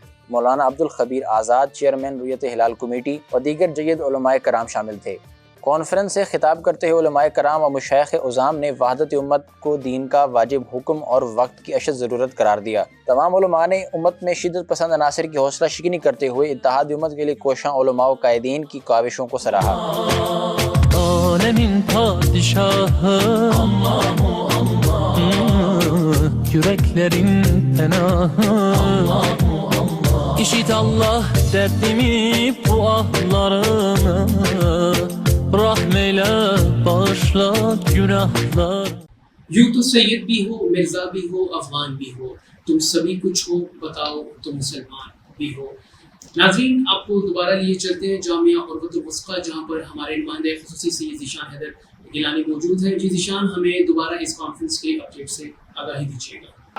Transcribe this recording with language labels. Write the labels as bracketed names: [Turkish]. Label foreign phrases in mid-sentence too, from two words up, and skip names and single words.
[Urdu] مولانا عبدالخبیر آزاد چیئرمین رویت ہلال کمیٹی اور دیگر جید علماء کرام شامل تھے۔ کانفرنس سے خطاب کرتے ہوئے علماء کرام اور مشائخ عظام نے وحدت امت کو دین کا واجب حکم اور وقت کی اشد ضرورت قرار دیا۔ تمام علماء نے امت میں شدت پسند عناصر کی حوصلہ شکنی کرتے ہوئے اتحاد امت کے لیے کوشاں علماء و قائدین کی کاوشوں کو سراہا۔ [Turkish] alemin padişahı, yüreklerin penahı, İşit Allah derdimi bu ahlarımı, rahmeyle bağışla günahlar. [Urdu] یوں تو سید بھی ہو، مرزا بھی ہو، افغان بھی ہو، تم سبھی کچھ ہو، بتاؤ تم مسلمان بھی ہو۔ ناظرین، آپ کو دوبارہ لیے چلتے ہیں جامعہ عروۃ الوثقیٰ، جہاں پر ہمارے نمائندہ خصوصی سید ذیشان حیدر گیلانی موجود ہے۔ جی ذیشان، ہمیں دوبارہ اس کانفرنس کے اپڈیٹ سے آگاہی دیجیے گا۔